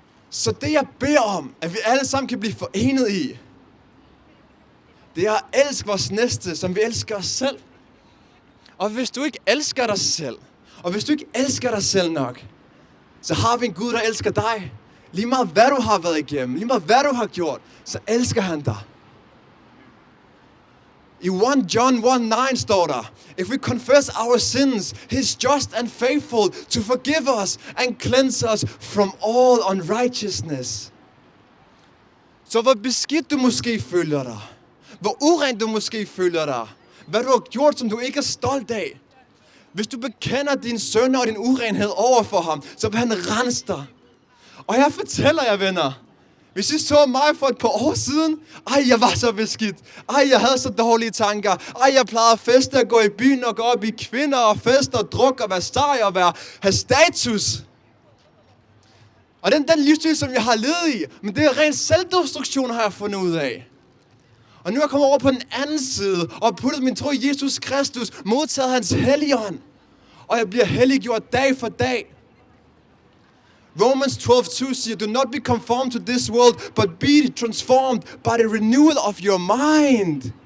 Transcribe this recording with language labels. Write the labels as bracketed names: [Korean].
[Danish] Så det jeg beder om, at vi alle sammen kan blive forenet i, det er at elske vores næste, som vi elsker os selv. Og hvis du ikke elsker dig selv, og hvis du ikke elsker dig selv nok, så har vi en Gud, der elsker dig. Lige meget hvad du har været igennem, lige meget hvad du har gjort, så elsker han dig. I 1 John 1:9 står der, [English] if we confess our sins, he's just and faithful to forgive us and cleanse us from all unrighteousness. [Danish] Så hvor beskidt du måske føler dig, hvor uren du måske føler dig, hvad du har gjort, som du ikke er stolt af. Hvis du bekender din synder og din urenhed over for ham, så vil han rense dig. Og jeg fortæller jer, venner, hvis I så mig for et par år siden, jeg var så beskidt. Jeg havde så dårlige tanker. Jeg plejede at feste og gå i byen og gå op i kvinder og feste og drukke og være sej og have status. Og den livsstil, som jeg har levet i, men det er ren selvdestruktion, har jeg fundet ud af. Og nu er jeg kommet over på den anden side og puttet min tro i Jesus Kristus, modtaget hans helligånd. Og jeg bliver helliggjort dag for dag. Romans 12:2 siger, [English] do not be conformed to this world, but be transformed by the renewal of your mind.